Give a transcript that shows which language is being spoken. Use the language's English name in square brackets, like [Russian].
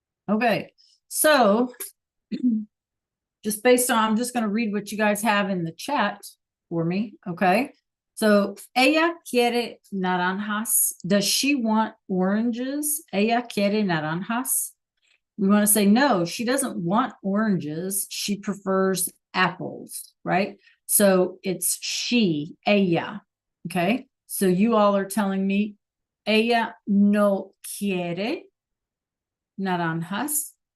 [English] Okay, so just based on, I'm just going to read what you guys have in the chat for me. [Spanish] Okay, so ella quiere naranjas. [English] Does she want oranges? Ella quiere naranjas. We want to say no, she doesn't want oranges. She prefers apples, right? So it's she, ella. Okay, so you all are telling me ella no quiere naranjas.